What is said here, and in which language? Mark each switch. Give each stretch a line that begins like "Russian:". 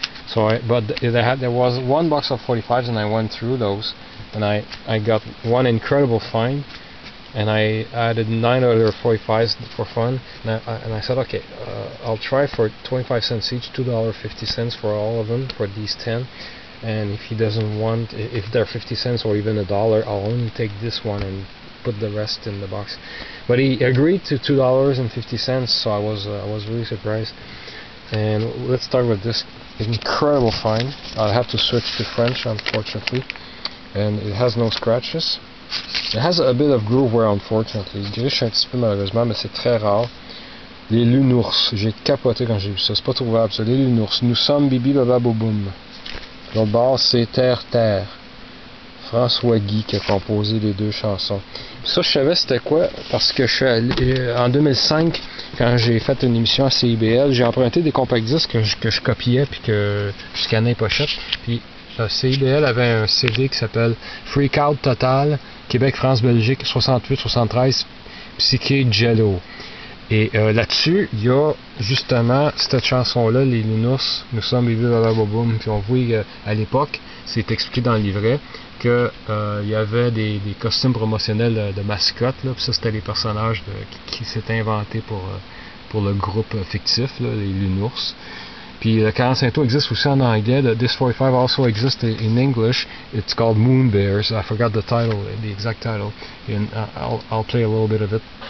English: So there was one box of 45s, and I went through those, and I got one incredible find, and I added 9 other 45s for fun, and I said, okay, I'll try for 25 cents each, $2.50 for all of them, for these 10, and if he doesn't want, if they're 50 cents or even $1, I'll only take this one and put the rest in the box. But he agreed to $2.50, so I was really surprised. And let's start with this incredible find. I'll have to switch to French, unfortunately, and it has no scratches. It has a bit of groove wear, unfortunately.
French: Il griche un petit peu malheureusement, mais c'est très rare. Les Lunours, j'ai capoté quand j'ai vu ça, c'est pas trouvable ça. Les Lunours, nous sommes Bibi Baba Boboum. L'autre bord c'est Terre Terre. François Guy qui a composé les deux chansons. Puis ça je savais c'était quoi parce que je suis allé, en 2005, quand j'ai fait une émission à CIBL, j'ai emprunté des compact disques que je copiais puis que je scannais les pochettes. Puis CIBL avait un CD qui s'appelle Freak Out Total, Québec, France, Belgique, 68-73, Psyché Jello. Et là-dessus, il y a justement cette chanson-là, les Lunours, nous sommes Bibi Baba Boboum. Puis on voit à l'époque, c'est expliqué dans le livret, que il y avait des costumes promotionnels de mascottes, là, puis ça c'était les personnages qui s'étaient inventés pour le groupe fictif, là, les Lunours. Puis le 45 tours existe aussi en anglais.
English: This 45 also exists in English. It's called Moon Bears. I forgot the title, the exact title, and I'll play a little bit of it.